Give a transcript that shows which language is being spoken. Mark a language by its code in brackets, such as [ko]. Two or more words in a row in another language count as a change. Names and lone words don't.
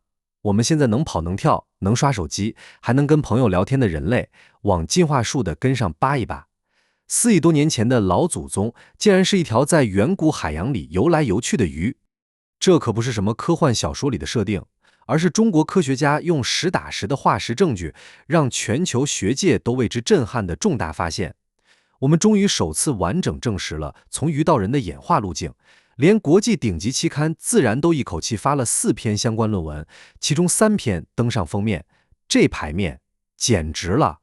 [zh] 我們現在能跑能跳能刷手機還能跟朋友聊天的人類，往进化樹的根上扒一扒，4億多年前的老祖宗竟然是一條在遠古海洋裡游來游去的魚。這可不是什麼科幻小說裡的設定，而是中國科學家用實打實的化石證據，讓全球學界都為之震撼的重大發現。我们終於首次完整證實了從魚到人的演化路徑，連國際頂級期刊《自然》都一口氣發了4篇相關論文，其中3篇登上封面，這排面簡直了。